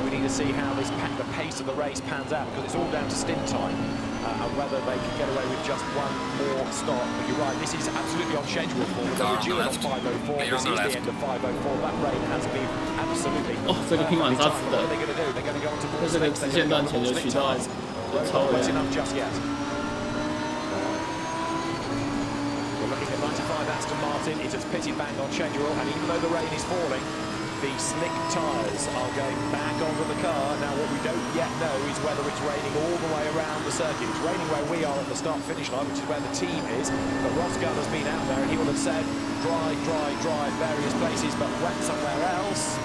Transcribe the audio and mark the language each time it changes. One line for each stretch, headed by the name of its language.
English: We need to see how the pace of the race pans out, because it's all down to stint time and whether they can get away with just one more stop. But you're right, this is absolutely on schedule for them. They were due on 5:04. This is the end of 5:04. That rain has been absolutely.
Chinese: 这个拼晚刹子的，
English: What are they going to do? They're going to go on to
Chinese: 在这个直线段前就取到超人。
English: enough just yet. We're looking at 95 Aston Martin. It has pitted back on schedule, and even though the rain is falling, the slick tyres are going back onto the car. Now, what we don't yet know is whether it's raining all the way around the circuit. It's raining where we are at the start-finish line, which is where the team is. But Ross Gunn has been out there, and he will have said dry, dry, dry in various places, but wet somewhere else.